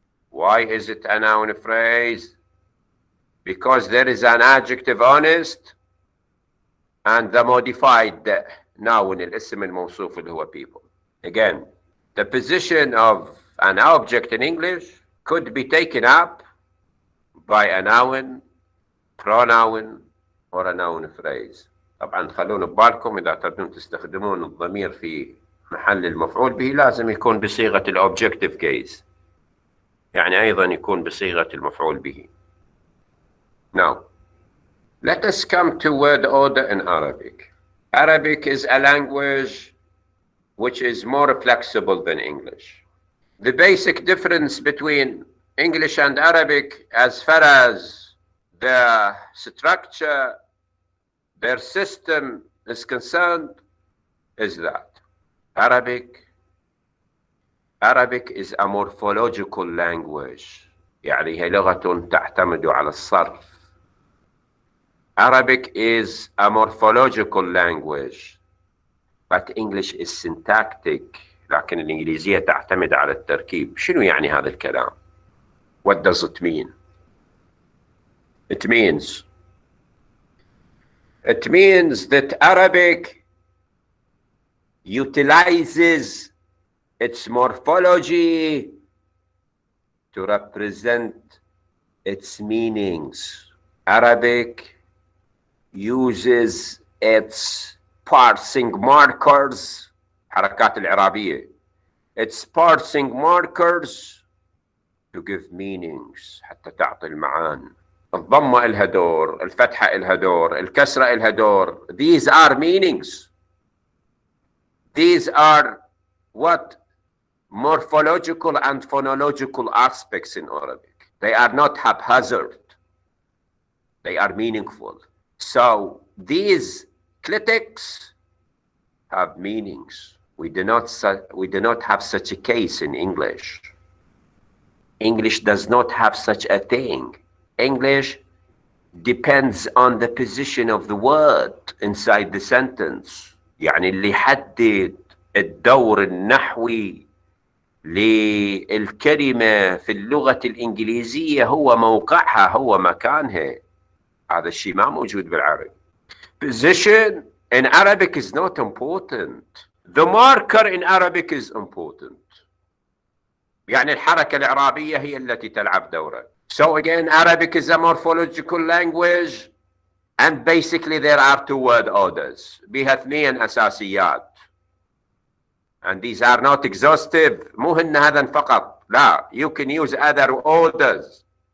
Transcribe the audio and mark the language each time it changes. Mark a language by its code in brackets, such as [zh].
[en] Why is it a noun phrase? Because there is an adjective honest and the modified noun [ar] الاسم الموصوف اللي هو [en] people. Again, the position of an object in English could be taken up by a noun, pronoun, or a noun phrase. [ar] طبعا خلون ببالكم إذا تبون تستخدمون الضمير في محل المفعول به لازم يكون بصيغة الأوبجكتيف كيس، يعني أيضا يكون بصيغة المفعول به. [en] Now, let us come to word order in Arabic. Arabic is a language which is more flexible than English. The basic difference between English and Arabic as far as the structure, their system is concerned, is that Arabic is a morphological language. [ar] يعني هي لغة تعتمد على الصرف. [en] Arabic is a morphological language, but English is syntactic. [ar] لكن الإنجليزية تعتمد على التركيب. شنو يعني هذا الكلام؟ [en] What does it mean? It means that Arabic utilizes its morphology to represent its meanings. Arabic uses its parsing markers, [ar] حركات الإعرابية, [en] its parsing markers to give meanings, [ar] حتى تعطي المعاني. الضمة إلها دور، الفتحة إلها دور، الكسرة إلها دور. [en] These are meanings. These are what? Morphological and phonological aspects in Arabic. They are not haphazard. They are meaningful. So these clitics have meanings. We do not have such a case in English. English does not have such a thing. English depends on the position of the word inside the sentence. [ar] يعني اللي يحدد الدور النحوي للكلمة في اللغة الإنجليزية هو موقعها، هو مكانها. هذا الشيء ما موجود بالعربي. [en] Position in Arabic is not important. The marker in Arabic is important. [ar] يعني الحركة الإعرابية هي التي تلعب دورا. [en] So again, Arabic is a morphological language, and basically there are two word orders. [ar] بها اثنين أساسيات. [en] And these are not exhaustive. [ar] مو هن هذا فقط. لا, [en] you can use other orders.